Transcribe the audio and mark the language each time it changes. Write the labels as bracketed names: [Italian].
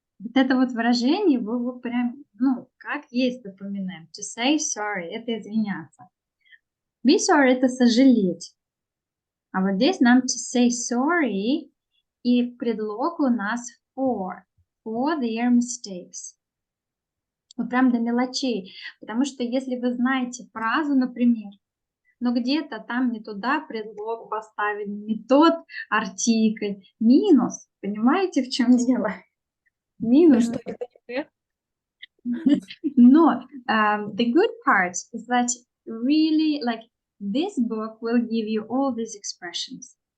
[Russian] Вот это вот выражение вы прям, как есть запоминаем. [English] To say sorry, [Russian] это извиняться. [English] Be sorry, [Russian] это сожалеть. А вот здесь нам [English] to say sorry, [Russian] и предлог у нас [English] for their mistakes. [Russian] Вот прям до мелочей. Потому что если вы знаете фразу, например, но где-то там не туда предлог поставили, не тот артикль, минус, понимаете, в чем дело? Минус. Что это не так? [English] No, the good part is that really, like, this book will give you all these expressions.